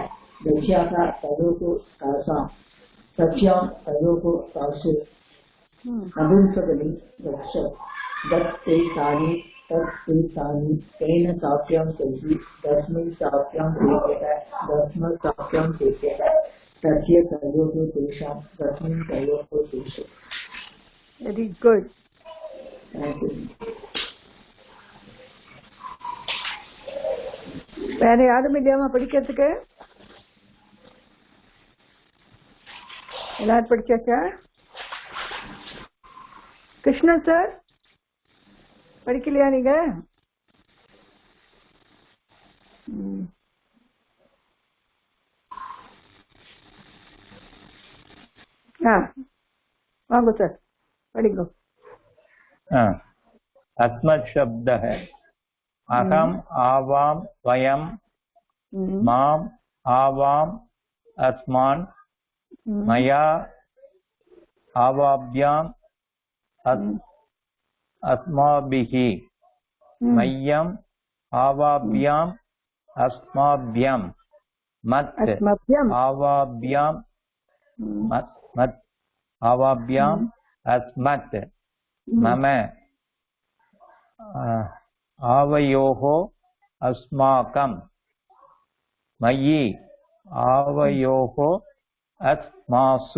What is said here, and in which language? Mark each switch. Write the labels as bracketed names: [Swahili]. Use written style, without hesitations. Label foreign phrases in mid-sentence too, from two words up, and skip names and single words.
[Sanskrit] दस्याः तयोः तासां तस्यां तयोः तासु नपुंसकलिङ्ग रक्ष दत् ते तानि तत् ते तानि तेन ताभ्यां तैः तस्मै ताभ्यां तेभ्यः तस्मात् ताभ्यां तेभ्यः तस्य तयोः तेषां तस्मिन् तयोः तेषु. [English] Very good. Thank you. [Tamil] வேற யாரும் இல்லையாமா படிக்கிறதுக்கு? எல்லாரும் படிச்சாச்சா? கிருஷ்ணன் சார் படிக்கலையா நீங்க? வாங்க சார் படிங்க. [Sanskrit] अस्मत् शब्दः अहम् आवां वयं माम् आवाम् अस्मान् मया आवाभ्याम् अस्माभिः मह्यम् आवाभ्याम् अस्माभ्यं मत् आवाभ्याम् मत् आवाभ्याम् अस्मत् मम आवयोः अस्माकं मयि आवयोः अस्मासु.